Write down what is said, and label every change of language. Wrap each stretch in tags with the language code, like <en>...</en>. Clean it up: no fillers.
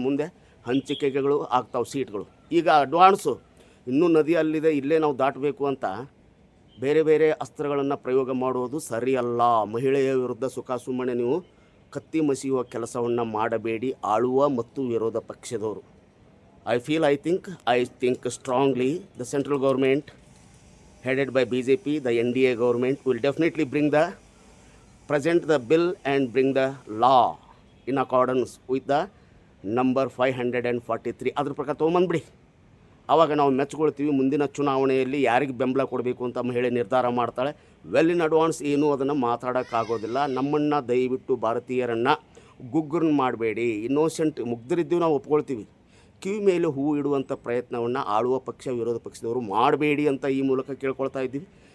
<kn>ಮುಂದೆ ಹಂಚಿಕೆಗಳು ಆಗ್ತಾವೆ ಸೀಟ್ಗಳು. ಈಗ ಅಡ್ವಾನ್ಸು ಇನ್ನೂ ನದಿ ಅಲ್ಲಿದೆ, ಇಲ್ಲೇ ನಾವು ದಾಟಬೇಕು ಅಂತ ಬೇರೆ ಬೇರೆ ಅಸ್ತ್ರಗಳನ್ನು ಪ್ರಯೋಗ ಮಾಡುವುದು ಸರಿಯಲ್ಲ. ಮಹಿಳೆಯ ವಿರುದ್ಧ ಸುಮ್ಮನೆ ನೀವು ಕತ್ತಿ ಮಸಿಯುವ ಕೆಲಸವನ್ನು ಮಾಡಬೇಡಿ, ಆಳುವ ಮತ್ತು ವಿರೋಧ ಪಕ್ಷದವರು.</kn> <en>I think strongly the central government headed by BJP, the NDA government will definitely present the bill and bring the law in accordance with the number 543.</en> <kn>ಅದ್ರ ಪ್ರಕಾರ ತೊಗೊಂಬಂದ್ಬಿಡಿ. ಆವಾಗ ನಾವು ಮೆಚ್ಕೊಳ್ತೀವಿ. ಮುಂದಿನ ಚುನಾವಣೆಯಲ್ಲಿ ಯಾರಿಗೆ ಬೆಂಬಲ ಕೊಡಬೇಕು ಅಂತ ಮಹಿಳೆ ನಿರ್ಧಾರ ಮಾಡ್ತಾಳೆ.</kn> <en>well in advance</en> <kn>ಏನು ಅದನ್ನು ಮಾತಾಡೋಕ್ಕಾಗೋದಿಲ್ಲ. ನಮ್ಮನ್ನು ದಯವಿಟ್ಟು ಭಾರತೀಯರನ್ನು ಗುಗ್ಗರನ್ನ ಮಾಡಬೇಡಿ. ಇನ್ನೋಸೆಂಟ್ ಮುಗ್ಧರಿದ್ದೀವಿ, ನಾವು ಒಪ್ಕೊಳ್ತೀವಿ. ಕಿವಿ ಮೇಲೆ ಹೂವು ಇಡುವಂಥ ಪ್ರಯತ್ನವನ್ನು ಆಳುವ ಪಕ್ಷ ವಿರೋಧ ಪಕ್ಷದವರು ಮಾಡಬೇಡಿ ಅಂತ ಈ ಮೂಲಕ ಕೇಳ್ಕೊಳ್ತಾ ಇದ್ದೀವಿ.</kn>